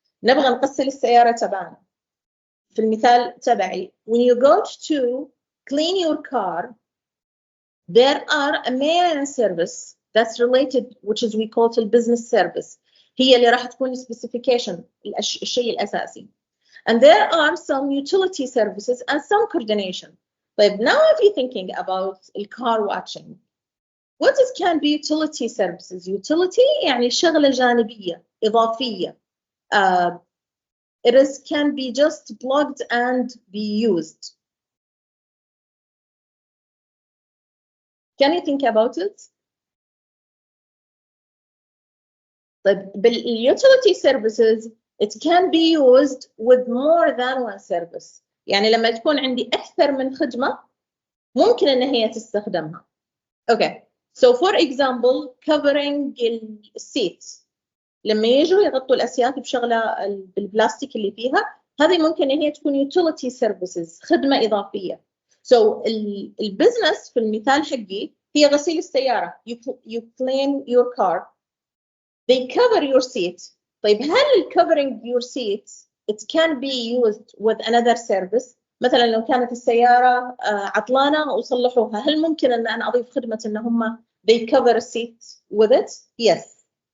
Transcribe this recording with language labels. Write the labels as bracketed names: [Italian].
[Arabic] نبغى نغسل السيارة تبعنا. في المثال تبعي, [English] when you go to clean your car, there are a main service that's related, which is we call it business service. [Arabic] هي اللي راح تكون specification الشيء الأساسي. [English] And there are some utility services and some coordination. طيب now if you're thinking about car watching, what can be utility services? [Arabic] Utility يعني شغلة جانبية إضافية. [English] It can be just plugged and be used. Can you think about it? طيب بالutility services it can be used with more than one service. [Arabic] يعني لما تكون عندي أكثر من خدمة ممكن إن هي تستخدمها. [English] Okay. So for example covering [Arabic] السيت لما يجوا يغطوا الأسيات بشغلة بالبلاستيك اللي فيها هذه ممكن إن هي تكون utility services خدمة إضافية. So البزنس في المثال حقي هي غسيل السيارة. [English] You clean your car. They cover your seat. [Arabic] طيب هل [English] covering your seat it can be used with another service؟ [Arabic] مثلا لو كانت السيارة عطلانة وصلحوها هل ممكن أن أنا أضيف خدمة أن هم [English] they cover a seat with it? Yes.